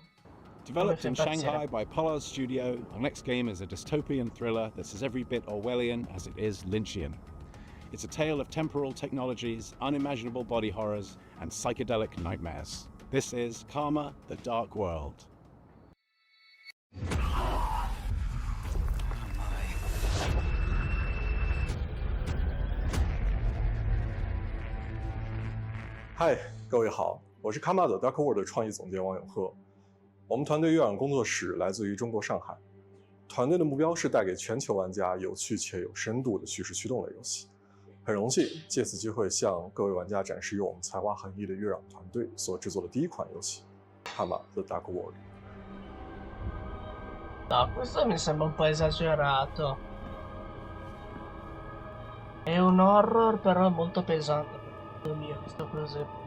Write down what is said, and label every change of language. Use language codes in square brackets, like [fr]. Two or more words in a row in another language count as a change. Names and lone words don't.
[en] Developed in Come Shanghai by Pollard Studio, our next game is a dystopian thriller that's as every bit Orwellian as it is Lynchian. It's a tale of temporal technologies, unimaginable body horrors, and psychedelic nightmares. This is Karma, the Dark World. [zh] 嗨，各位好，我是 Karma the Dark World 的创意总监王永鹤。我们团队月朗工作室来自于中国上海，团队的目标是带给全球玩家有趣且有深度的叙事驱动类游戏。很荣幸借此机会向各位玩家展示由我们才华横溢的月朗团队所制作的第一款游戏《Karma the Dark World》。 [it] No, questo mi sembra un po' esagerato. È un horror però molto pesante. Dio mio, questo così.